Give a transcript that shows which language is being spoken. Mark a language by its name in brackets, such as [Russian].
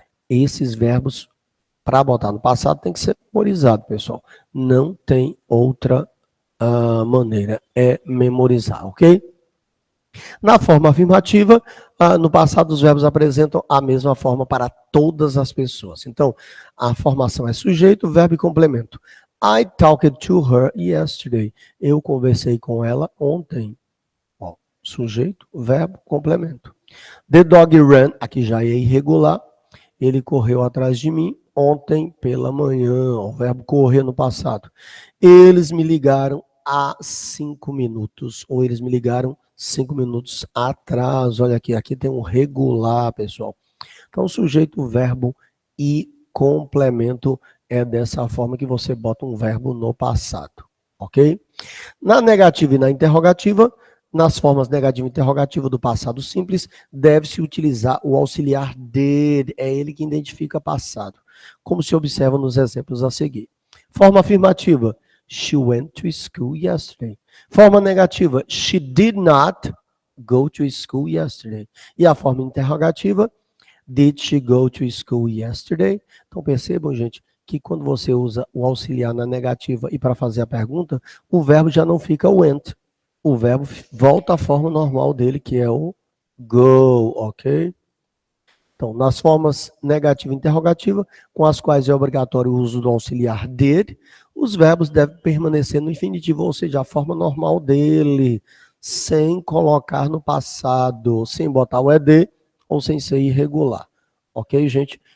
[Portuguese] Esses verbos, para botar no passado, tem que ser memorizado, pessoal. Não tem outra maneira, é memorizar, ok? Na forma afirmativa, no passado os verbos apresentam a mesma forma para todas as pessoas. Então, a formação é sujeito, verbo e complemento. [English] I talked to her yesterday. [Portuguese] Eu conversei com ela ontem. Ó, sujeito, verbo, complemento. [English] The dog ran, [Portuguese] aqui já é irregular. Ele correu atrás de mim ontem pela manhã. O verbo correr no passado. Eles me ligaram há 5 minutos. Ou eles me ligaram 5 minutos atrás. Olha aqui tem um regular, pessoal. Então, sujeito, verbo e complemento é dessa forma que você bota um verbo no passado, ok? Na negativa e na interrogativa, nas formas negativa e interrogativa do passado simples, deve-se utilizar o auxiliar did, é ele que identifica passado, como se observa nos exemplos a seguir. Forma afirmativa, [English] she went to school yesterday. [Portuguese] Forma negativa, [English] she did not go to school yesterday. [Portuguese] E a forma interrogativa, [English] did she go to school yesterday? [Portuguese] Então percebam, gente, que quando você usa o auxiliar na negativa e para fazer a pergunta, o verbo já não fica went. O verbo volta à forma normal dele, que é o go, ok? Então, nas formas negativa e interrogativa, com as quais é obrigatório o uso do auxiliar did, os verbos devem permanecer no infinitivo, ou seja, a forma normal dele, sem colocar no passado, sem botar o ED ou sem ser irregular. Ok, gente?